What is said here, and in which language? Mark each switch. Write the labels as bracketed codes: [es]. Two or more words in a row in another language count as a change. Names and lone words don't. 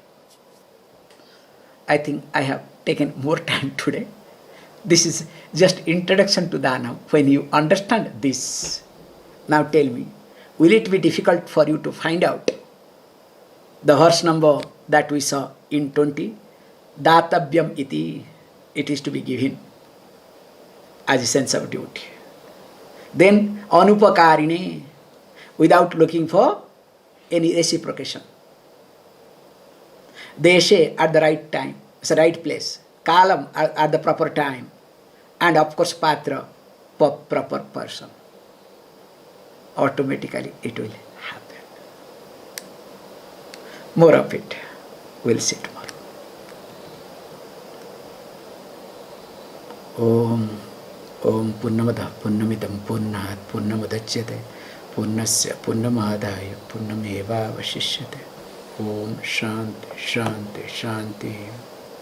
[en] I think I have taken more time today. This is just introduction to Daanam. When you understand this, now tell me, will it be difficult for you to find out the verse number that we saw in 20? [sa] Datavyam iti, [en] it is to be given as a sense of duty. Then anupakarine, without looking for any reciprocation. Deshe, at the right time, it's the right place. Kalam, at the proper time. And of course patra, proper person. Automatically it will happen. More of it we'll see tomorrow. [sa] Om Purnamada Purnamidam Purnat Purnamadachyate Purnasya Purnamadaya Purnameva Vashishyate. Om Shanti Shanti Shanti.